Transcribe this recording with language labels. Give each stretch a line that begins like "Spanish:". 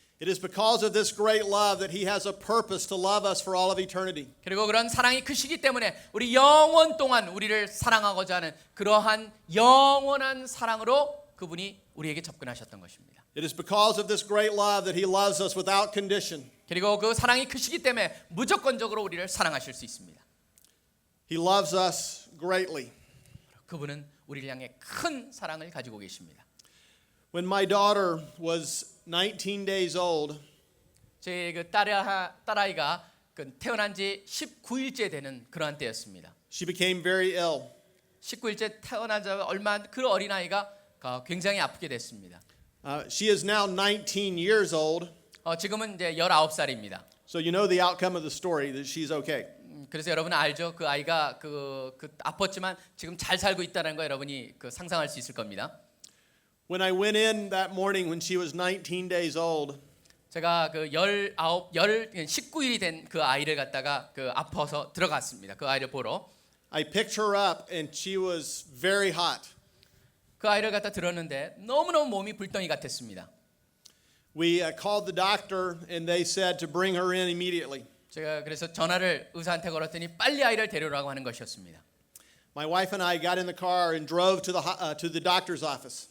English: It is because of this great love that he has a purpose to love us for all of eternity.
Korean: 그리고 그런 사랑이 크시기 때문에 우리 영원 동안 우리를 사랑하고자 하는 그러한 영원한 사랑으로 그분이 우리에게 접근하셨던 것입니다.
English: It is because of this great love that he loves us without condition.
Korean: 그리고 그 사랑이 크시기 때문에 무조건적으로 우리를 사랑하실 수 있습니다.
English: He loves us greatly.
Korean: 그분은 우리를 향해 큰 사랑을 가지고 계십니다.
English: When my daughter was 19 days old,
Korean: 제 그 딸아이가 그 태어난 지 19일째 되는 그러한 때였습니다.
English: she became very ill.
Korean: 19일째 태어나자 얼마 그 어린아이가 굉장히 아프게 됐습니다.
English: She is now 19 years old,
Korean: 지금은 이제 19살입니다.
English: so you know the outcome of the story that she's okay.
Korean: 그래서 여러분 알죠? 그 아이가 아팠지만 지금 잘 살고 있다는 거 여러분이 상상할 수 있을 겁니다.
English: When I went in that morning when she was 19 days old,
Korean: 제가 19일이 된 그 아이를 갖다가 아파서 들어갔습니다. 그 아이를 보러.
English: I picked her up and she was very hot.
Korean: 그 아이를 갖다 들었는데 너무너무 몸이 불덩이 같았습니다.
English: We called the doctor and they said to bring her in immediately.
Korean: 제가 그래서 전화를 의사한테 걸었더니 빨리 아이를 데려오라고 하는 것이었습니다.
English: My wife and I got in the car and drove to the doctor's office.